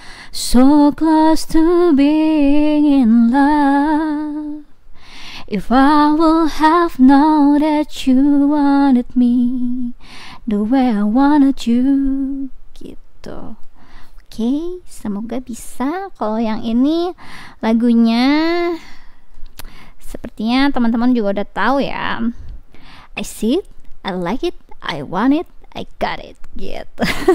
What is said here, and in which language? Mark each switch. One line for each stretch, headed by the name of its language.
English: So close to being in love. If I will have known that you wanted me the way I wanted you.
Indonesian: Gitu. Oke, semoga bisa. Kalau yang ini lagunya sepertinya teman-teman juga udah tahu ya.
English: I see it, I like it, I want it, I got it gitu.